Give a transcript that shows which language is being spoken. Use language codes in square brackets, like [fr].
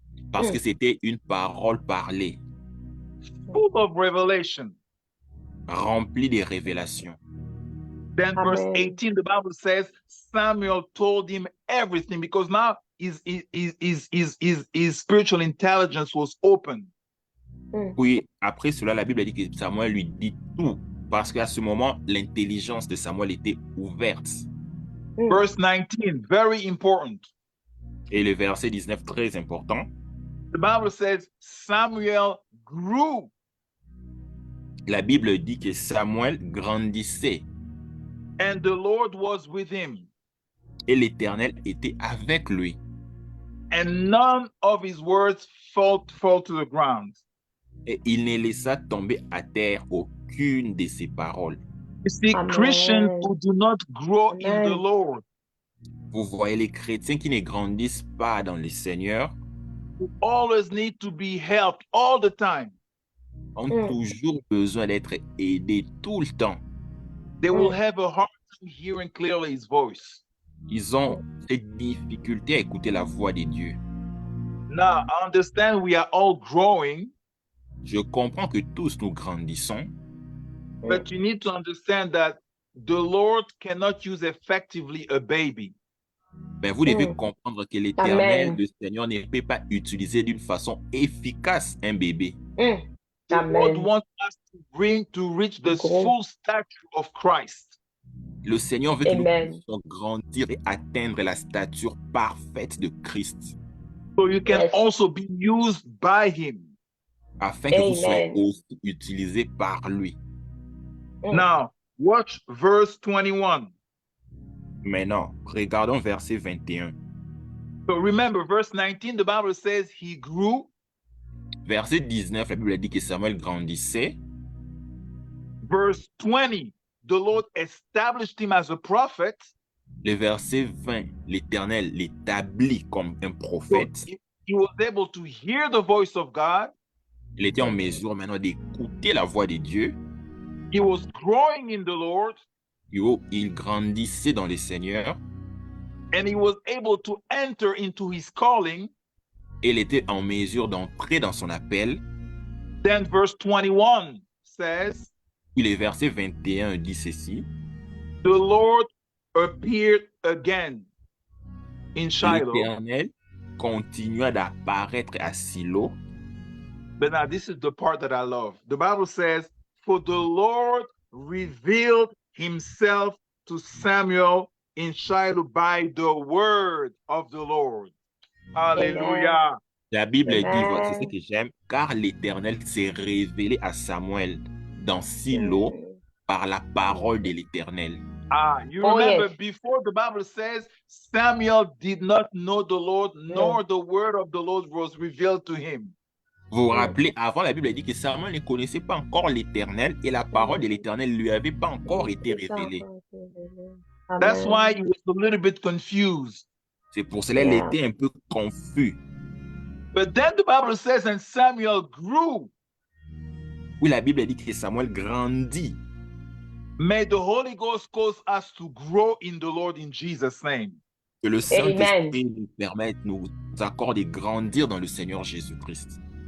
[fr] Parce que c'était une parole parlée. [en] Full of revelation. [fr] Remplie de révélations. [en] Then verse Amen. 18, the Bible says, Samuel told him everything because now his spiritual intelligence was open. [fr] Puis après cela, la Bible dit que Samuel lui dit tout. Parce qu'à ce moment, l'intelligence de Samuel était ouverte. [en] Verse 19, very important. [fr] Et le verset 19, très important. [en] The Bible says Samuel grew. [fr] La Bible dit que Samuel grandissait. [en] And the Lord was with him. [fr] Et l'Éternel était avec lui. [en] And none of his words fall to the ground. [fr] Et il ne laissa tomber à terre aucune de ses paroles. [en] You see, Amen. Christians who do not grow in the Amen. Lord, [fr] Vous voyez les chrétiens qui ne grandissent pas dans le Seigneur, [en] who always need to be helped all the time, [fr] ont toujours besoin d'être aidés tout le temps. [en] they will have a hard time hearing clearly his voice. [fr] Ils ont cette difficulté à écouter la voix de Dieu. [en] Now, I understand we are all growing, [fr] Je comprends que tous nous grandissons, [en] but you need to understand that the Lord cannot use effectively a baby. [fr] mais vous devez comprendre que l'Éternel, [en] Amen. [fr] le Seigneur, ne peut pas utiliser d'une façon efficace un bébé. [en] The Lord Amen. wants us to reach the [fr] Gros. [en] full stature of Christ. [fr] Le Seigneur veut que nous [en] Amen. [fr] puissions grandir et atteindre la stature parfaite de Christ, [en] So you can Yes. also be used by him. [fr] afin que vous soyez [en] Amen. [fr] aussi utilisés par lui. [en] Now, watch verse 21. [fr] Maintenant, regardons verset 21. [en] So remember, verse 19, the Bible says he grew. [fr] Verset 19, la Bible dit que Samuel grandissait. [en] Verse 20, the Lord established him as a prophet. [fr] Le verset 20, l'Éternel l'établit comme un [en] So [fr] prophète. [en] he was able to hear the voice of God. [fr] Il était en mesure maintenant d'écouter la voix de Dieu. [en] He was growing in the Lord, [fr] Il grandissait dans le Seigneur. [en] and he was able to enter into his calling. [fr] Et il était en mesure d'entrer dans son appel. [en] Then verse 21 says, [fr] Puis le verset 21 dit ceci. [en] the Lord appeared again in Shiloh. [fr] L'Éternel continua d'apparaître à Silo. [en] But now this is the part that I love. The Bible says, for the Lord revealed himself to Samuel in Shiloh by the word of the Lord. Hallelujah. [fr] La Bible dit, [en] Amen. [fr] c'est ce que j'aime, car l'Éternel s'est révélé à Samuel dans Silo par la parole de l'Éternel. [en] You Oh, remember yes. before the Bible says Samuel did not know the Lord, nor the word of the Lord was revealed to him. [fr] Vous vous rappelez, avant la Bible dit que Samuel ne connaissait pas encore l'Éternel et la parole de l'Éternel lui avait pas encore été révélée. [en] That's why he was a little bit confused. [fr] C'est pour cela qu'il était un peu confus. [en] But then the Bible says, and Samuel grew. [fr] Oui, la Bible dit que Samuel grandit. [en] May the Holy Ghost cause us to grow in the Lord in Jesus' name. [fr] Que le Saint-Esprit nous permette, nous accorde de grandir dans le Seigneur Jésus-Christ.